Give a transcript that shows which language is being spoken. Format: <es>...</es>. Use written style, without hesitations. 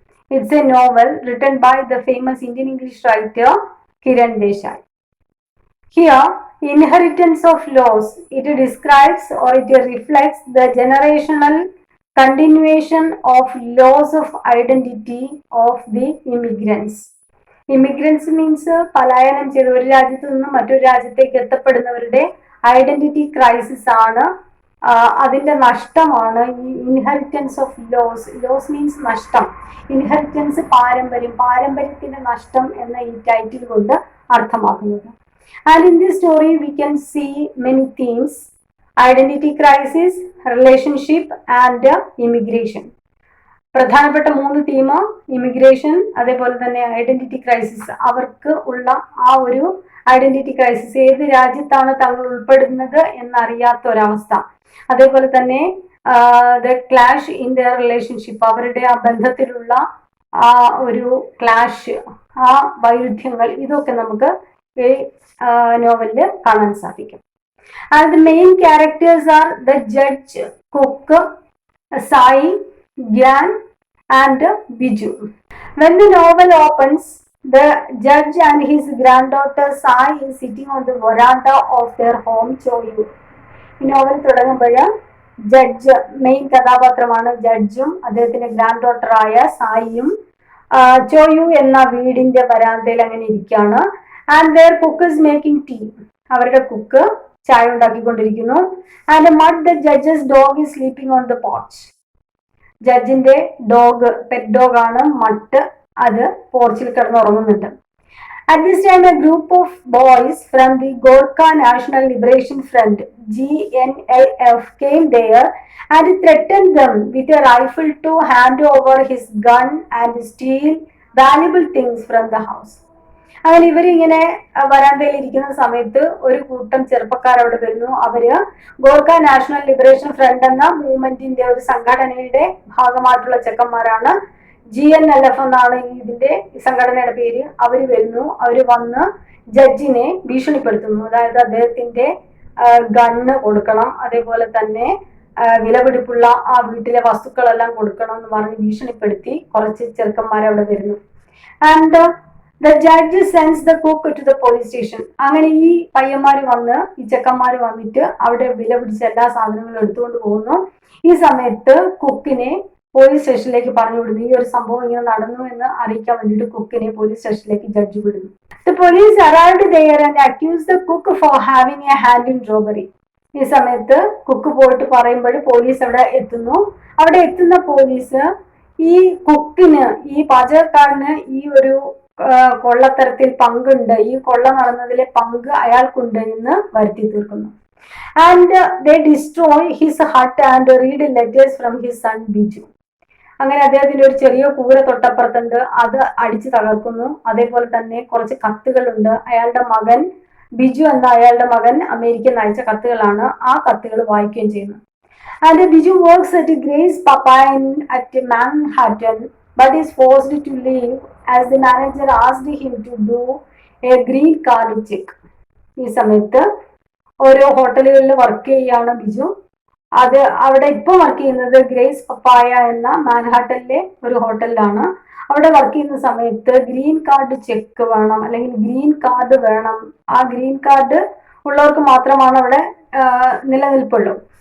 <en>It's a novel written by the famous Indian English writer Kiran Desai. Here, inheritance of laws, it describes or it reflects the generational continuation of laws of identity of the immigrants.</en> <ml>Immigrants means പലായനം ചെയ്ത് ഒരു രാജ്യത്ത് നിന്നും മറ്റൊരു രാജ്യത്തേക്ക് എത്തപ്പെടുന്നവരുടെ identity crisis ആണ്. അതിന്റെ നഷ്ടമാണ് ഈ inheritance of loss. Loss means നഷ്ടം, ഇൻഹെറിറ്റൻസ് പാരമ്പര്യം, പാരമ്പര്യത്തിന്റെ നഷ്ടം എന്ന ഈ ടൈറ്റിൽ കൊണ്ട് അർത്ഥമാക്കുന്നത്.</ml> <en>And in this story we can see many themes: identity crisis, relationship and immigration.</en> <ml>പ്രധാനപ്പെട്ട 3 തീം ഇമിഗ്രേഷൻ, അതേപോലെ തന്നെ ഐഡന്റിറ്റി ക്രൈസിസ്. അവർക്ക് ഉള്ള ആ ഒരു ഐഡന്റിറ്റി ക്രൈസിസ്, ഏത് രാജ്യത്താണ് തങ്ങൾ ഉൾപ്പെടുന്നത് എന്നറിയാത്ത ഒരവസ്ഥ. അതേപോലെ തന്നെ</ml> <en>the clash in their relationship,</en> <ml>അവരുടെ ആ ബന്ധത്തിലുള്ള ആ ഒരു ക്ലാഷ്, ആ വൈരുദ്ധ്യങ്ങൾ, ഇതൊക്കെ നമുക്ക് ഈ നോവലില് കാണാൻ സാധിക്കും.</ml> <en>And the main characters are the judge, cook, Sai, Gyan and Biju. When the novel opens, the judge and his granddaughter Sai is sitting on the veranda of their home, Choyu.</en> <ml>ഈ novel തുടങ്ങുമ്പോൾ judge, main കഥാപാത്രമാണ് ജഡ്ജും അദ്ദേഹത്തിന്റെ grand ഡോട്ടറായ സായിയും ചോയു എന്ന വീടിന്റെ വരാന്തയിൽ അങ്ങനെ ഇരിക്കുകയാണ്.</ml> <en>and there cook is making tea,</en> <ml>അവരുടെ കുക്ക് ചായ ഉണ്ടാക്കിക്കൊണ്ടിരിക്കുന്നു.</ml> <en>and Mutt the judge's dog is sleeping on the porch,</en> <ml>ജഡ്ജിന്റെ dog, pet dog ആണ് മട്ട്, അത് പോർച്ചിൽ കിടന്നുറങ്ങുന്നുണ്ട്.</ml> <en>At this time, a group of boys from the Gorkha National Liberation Front (GNLF) came there and threatened them with a rifle to hand over his gun and steal valuable things from the house.</en> <ml>അങ്ങനെ ഇവരിങ്ങനെ വരാന്തയിൽ ഇരിക്കുന്ന സമയത്ത് ഒരു കൂട്ടം ചെറുപ്പക്കാർ അവിടെ വരുന്നു. അവര് ഗോർഖ നാഷണൽ ലിബറേഷൻ ഫ്രണ്ട് എന്ന മൂവ്മെന്റിന്റെ ഒരു സംഘടനയുടെ ഭാഗമായിട്ടുള്ള ചെക്കന്മാരാണ്. GNLF എന്നാണ് ഇതിന്റെ സംഘടനയുടെ പേര്. അവര് വരുന്നു, അവര് വന്ന് ജഡ്ജിനെ ഭീഷണിപ്പെടുത്തുന്നു. അതായത് അദ്ദേഹത്തിന്റെ ഗണ്ണ് കൊടുക്കണം, അതേപോലെ തന്നെ വിലപിടിപ്പുള്ള ആ വീട്ടിലെ വസ്തുക്കളെല്ലാം കൊടുക്കണം എന്ന് പറഞ്ഞ് ഭീഷണിപ്പെടുത്തി കുറച്ച് ചെറുക്കന്മാർ അവിടെ വരുന്നു.</ml> <en>And The judge sends the cook to the police station.</en> <ml>അങ്ങനെ ഈ പയ്യന്മാര് വന്ന്, ഈ ചെക്കന്മാര് വന്നിട്ട് അവിടെ വില പിടിച്ച എല്ലാ സാധനങ്ങളും എടുത്തുകൊണ്ട് പോകുന്നു. ഈ സമയത്ത് കുക്കിനെ പോലീസ് സ്റ്റേഷനിലേക്ക് പറഞ്ഞു വിടുന്നു. ഈ ഒരു സംഭവം ഇങ്ങനെ നടന്നു എന്ന് അറിയിക്കാൻ വേണ്ടിയിട്ട് കുക്കിനെ പോലീസ് സ്റ്റേഷനിലേക്ക് ജഡ്ജ് വിടുന്നു.</ml> <en>The police arrived there and accused the cook for having a hand in robbery.</en> <ml>ഈ സമയത്ത് കുക്ക് പോയിട്ട് പറയുമ്പോൾ പോലീസ് അവിടെ എത്തുന്നു. അവിടെ എത്തുന്ന പോലീസ് ഈ കുക്കിന്, ഈ പാചകക്കാരന് ഈ ഒരു കൊള്ളത്തരത്തിൽ പങ്കുണ്ട്, ഈ കൊള്ള നടന്നതിലെ പങ്ക് അയാൾക്കുണ്ട് എന്ന് വരുത്തി തീർക്കുന്നു.</ml> <en>And they destroy his hut and read letters from his son Biju.</en> <ml>അങ്ങനെ അദ്ദേഹത്തിന്റെ ഒരു ചെറിയ കൂര തൊട്ടപ്പുറത്തുണ്ട്, അത് അടിച്ചു തകർക്കുന്നു. അതേപോലെ തന്നെ കുറച്ച് കത്തുകളുണ്ട്. അയാളുടെ മകൻ ബിജു എന്ന അയാളുടെ മകൻ അമേരിക്കൻ അയച്ച കത്തുകളാണ്. ആ കത്തുകൾ വായിക്കുകയും ചെയ്യുന്നു.</ml> <en>And Biju works at Gray's Papaya at Manhattan but is forced to leave as the manager asked him to do a green card check.</en> <ml>ഈ സമയത്ത് ഓരോ ഹോട്ടലുകളിൽ വർക്ക് ചെയ്യാണ് ബിജു. അത് അവിടെ ഇപ്പോൾ വർക്ക് ചെയ്യുന്നത് ഗ്രേസ് പപ്പായ എന്ന മാൻഹാട്ടനിലെ ഒരു ഹോട്ടലിലാണ്. അവിടെ വർക്ക് ചെയ്യുന്ന സമയത്ത് ഗ്രീൻ കാർഡ് ചെക്ക് വേണം, അല്ലെങ്കിൽ ഗ്രീൻ കാർഡ് വേണം. ആ ഗ്രീൻ കാർഡ് ഉള്ളവർക്ക് മാത്രമാണ് അവിടെ നിലനിൽപ്പുള്ളൂ.</ml>